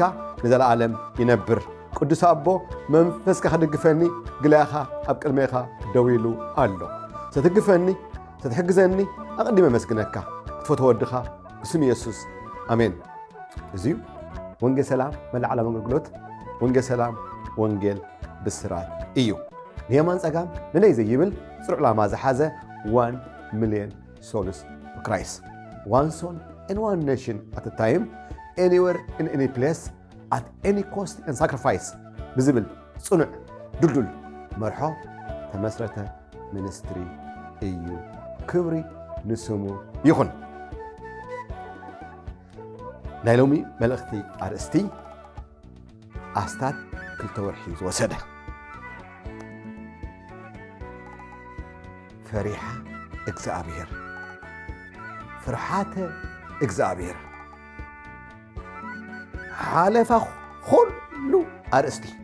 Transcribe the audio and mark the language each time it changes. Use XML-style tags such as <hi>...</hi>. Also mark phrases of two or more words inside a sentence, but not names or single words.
<ti>ንዘለዓለም ይነብር። ቅዱስ ኣቦ መንፈስካ ክድግፈኒ ግላኻ ኣብ ቅድሜኻ ደው ኢሉ ኣሎ። ስትግፈኒ ስትሕግዘኒ ኣቐዲመ መስግነካ ክትፈትዎ ወድኻ ብስም ኢየሱስ ኣሜን። እዚዩ ወንጌል ሰላም መላዕላ ኣገልግሎት ወንጌል ሰላም ወንጌል ብስራት እዩ። ንየማን ጸጋም ንለይ ዘይብል ጽሩዕ ላማ ዝሓዘ</ti> <en>1 million souls for Christ. One soul and one nation at a time, anywhere in any place, at any cost and sacrifice.</en> <ti>ብዝብል ጽኑዕ ዱልዱል መርሖ ተመስረተ ሚኒስትሪ እዩ። ክብሪ ንስሙ ይኹን። ናይ ሎሚ መልእኽቲ ኣርእስቲ ኣስታት 2 ወርሒ ዝወሰደ ፈሪሓ እግዚአብሔር ፍርሓተ እግዚአብሔር ሓለፋ ኩሉ ኣርእስቲ</ti>